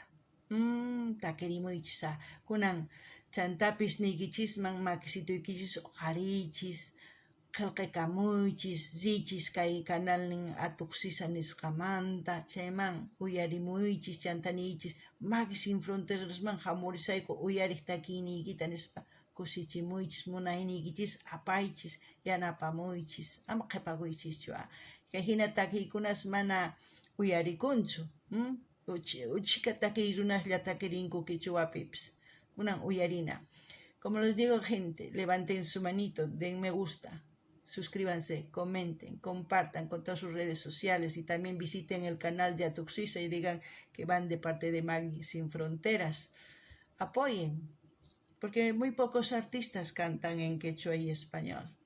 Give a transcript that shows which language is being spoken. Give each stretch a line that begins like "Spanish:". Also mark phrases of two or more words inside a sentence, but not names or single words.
Quechua: Takirimuychis kunan chantapis niykichisman makisituykichis qharichis, qillqikamuychis, richis kay canalnin Atuqsisa nisqamanta, chayman uyarimuychis, chantaniychis Magui Sin Fronterasman hamurisayku uyariq takiyniykita nispa kusichimuychis, munayniykichisapaychis, yanapamuychis, ama qhipakuychischu. Kay hina takiykunas mana uyarikunchu. Uchika takiy runaslla takirinku quechuapipis. Kunan uyarina.
Spanish: Como les digo, gente, levanten su manito, den me gusta, suscríbanse, comenten, compartan con todas sus redes sociales, y también visiten el canal de Atuqsisa y digan que van de parte de Magui Sin Fronteras. Apoyen, porque muy pocos artistas cantan en quechua y español.